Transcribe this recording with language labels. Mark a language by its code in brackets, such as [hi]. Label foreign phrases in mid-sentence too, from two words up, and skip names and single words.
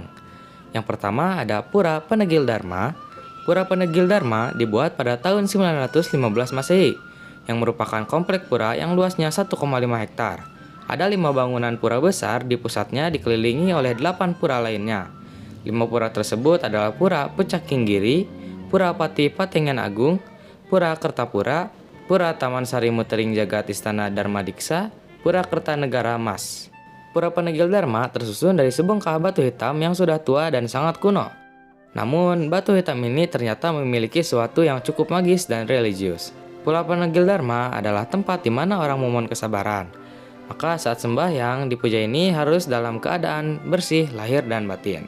[id] Yang pertama ada Pura Penegil Dharma. Pura Penegil Dharma dibuat pada tahun 915 Masehi, yang merupakan komplek pura yang luasnya 1,5 hektar. Ada 5 bangunan pura besar di pusatnya dikelilingi oleh 8 pura lainnya. 5 pura tersebut adalah Pura Pecakinggiri, Pura Pati Patengan Agung, Pura Kertapura, Pura Taman Sari Mutering Jagat Istana Dharmadiksa, Pura Kertanegara Mas. Pura Penegil Dharma tersusun dari sebongkah batu hitam yang sudah tua dan sangat kuno. Namun, batu hitam ini ternyata memiliki sesuatu yang cukup magis dan religius. Pura Penegil Dharma adalah tempat di mana orang memohon kesabaran. Maka saat sembahyang di puja ini harus dalam keadaan bersih lahir dan batin.